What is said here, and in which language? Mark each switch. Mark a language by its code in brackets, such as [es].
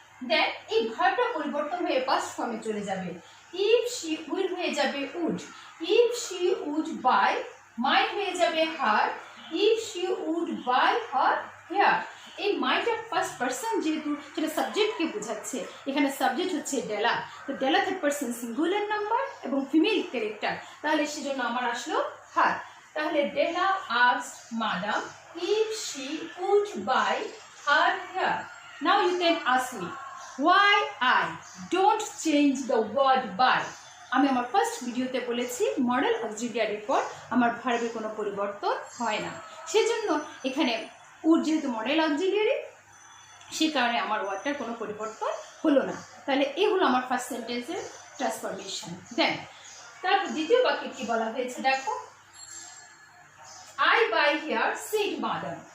[bn] দেন এই ভার্বটা পরিবর্তন হয়ে পাস্ট ফর্মে চলে যাবে। ইফ শি উইল হয়ে যাবে would, if she would by my হয়ে যাবে হার, if she would by her hair. এই মাইটা ফার্স্ট পার্সন যেহেতু সেটা সাবজেক্টকে বোঝাচ্ছে, এখানে সাবজেক্ট হচ্ছে ডেলা। তো ডেলা থার্ড পার্সন সিঙ্গুলার নাম্বার এবং ফিমেল ক্যারেক্টার, তাহলে সেজন্য আমার আসলো হার। তাহলে [en] Della asked madam if she would buy her hair. Now you can ask me why I don't change the word buy. [bn] আমি আমার ফার্স্ট ভিডিওতে বলেছি মডেল অক্সিলিয়ারির পর আমার ভার্বের কোনো পরিবর্তন হয় না। সেজন্য এখানে উড যেহেতু মডেল অক্সিলিয়ারি, সে কারণে আমার ওয়ার্ডটার কোনো পরিবর্তন হলো না। তাহলে এই হলো আমার ফার্স্ট সেন্টেন্সের ট্রান্সফরমেশন। দেন তারপর দ্বিতীয় বাক্যে কি বলা হয়েছে দেখো, [en] I buy hair said madam.